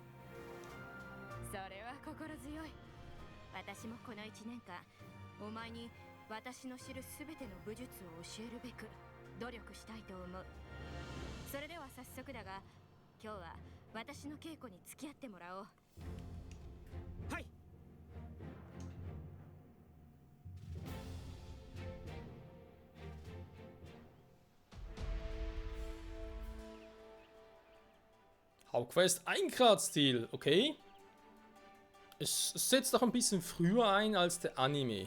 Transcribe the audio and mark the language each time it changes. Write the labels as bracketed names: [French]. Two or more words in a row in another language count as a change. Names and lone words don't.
[Japanese] それは心強い。私もこの1年間お前に私の知る全ての武術を教えるべく努力したいと思う。それでは早速だが今日は私の稽古に付き合ってもらおう。はい。 [German] Hauptquest Eingradstil, okay. Es setzt doch ein bisschen früher ein als der Anime.